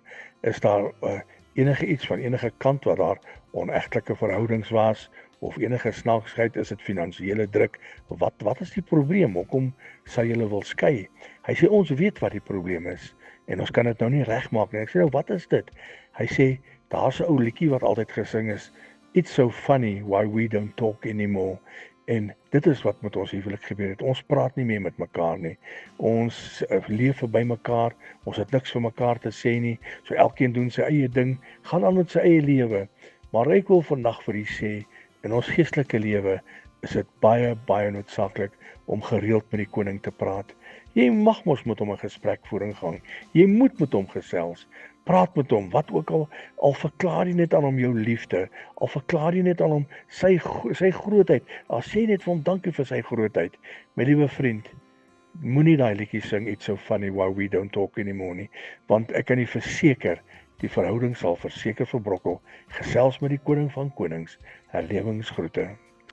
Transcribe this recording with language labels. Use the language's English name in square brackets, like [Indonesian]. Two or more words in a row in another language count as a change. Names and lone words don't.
[Afrikaans] Is daar enige iets van enige kant wat daar onegtelike verhoudings was of enige snaaksheid, is dit finansiële druk? Wat is die probleem? Hoekom sou julle wil skei? Hy sê ons weet wat die probleem is en ons kan dit nou nie regmaak nie. Ek sê nou wat is dit? Hy sê daar's 'n ou liedjie wat altyd gesing is, [English] "It's so funny why we don't talk anymore." [Afrikaans] En dit is wat met ons huwelik gebeur het. Ons praat nie meer met mekaar nie. Ons leef verby mekaar. Ons het niks vir mekaar te sê nie. So elkeen doen sy eie ding, gaan aan met sy eie lewe. Maar ek wil vandag vir u sê, in ons geestelike lewe is dit baie noodsaaklik om gereeld met die koning te praat. Jy mag mos met hom 'n gesprekvoering gaan. Jy moet met hom gesels. Praat met hom, wat ook al verklaar jy net aan hom jou liefde, al verklaar jy net aan hom sy grootheid, al sê net vir hom dankie vir sy grootheid. My liewe vriend, moenie daai liedjie sing, [English] "It's so funny why we don't talk anymore" [Afrikaans] nie, want ek kan u verseker, die verhouding sal verseker verbrokkel. Gesels met die koning van konings. Herlewingsgroete.